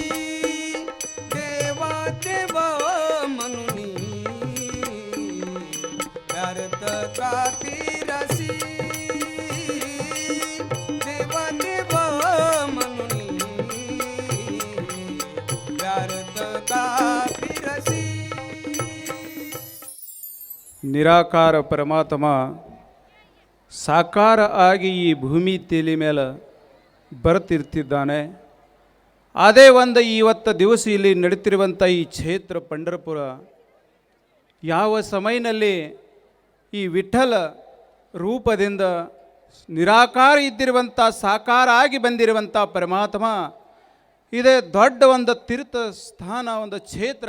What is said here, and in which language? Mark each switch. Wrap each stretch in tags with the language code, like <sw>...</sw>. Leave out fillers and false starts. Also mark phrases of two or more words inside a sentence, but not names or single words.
<mr>देवा देव म्हणून व्यर्थ का फिरसी देव देव म्हणून व्यर्थ का फिरसी</mr> <kn>ನಿರಾಕಾರ ಪರಮಾತ್ಮ ಸಾಕಾರ ಆಗಿ ಈ ಭೂಮಿ ತಲೆ ಮೇಲೆ ಬರ್ತಿರ್ತಿದ್ದಾನೆ. ಅದೇ ಒಂದು ಇವತ್ತು ದಿವಸ ಇಲ್ಲಿ ನಡೀತಿರುವಂಥ ಈ ಕ್ಷೇತ್ರ ಪಂಢರಪುರ ಯಾವ ಸಮಯದಲ್ಲಿ ಈ ವಿಠ್ಠಲ ರೂಪದಿಂದ ನಿರಾಕಾರ ಇದ್ದಿರುವಂಥ ಸಾಕಾರ ಆಗಿ ಬಂದಿರುವಂಥ ಪರಮಾತ್ಮ ಇದೇ ದೊಡ್ಡ ಒಂದು ತೀರ್ಥ ಸ್ಥಾನ, ಒಂದು ಕ್ಷೇತ್ರ.</kn>